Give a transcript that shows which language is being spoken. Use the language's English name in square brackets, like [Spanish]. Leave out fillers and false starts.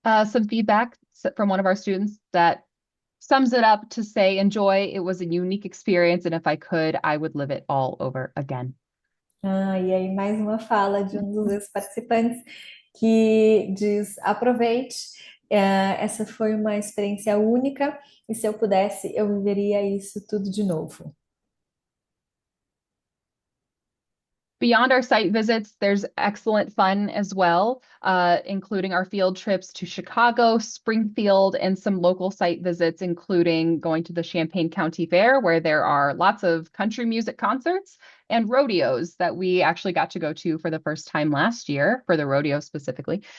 [English] Some feedback from one of our students that sums it up to say, enjoy, it was a unique experience, and if I could, I would live it all over again. [Portuguese] E aí mais uma fala de um dos participantes que diz, aproveite, essa foi uma experiência única, e se eu pudesse, eu viveria isso tudo de novo. [English] Beyond our site visits, there's excellent fun as well, including our field trips to Chicago, Springfield, and some local site visits, including going to the Champaign County Fair, where there are lots of country music concerts and rodeos that we actually got to go to for the first time last year, for the rodeo specifically.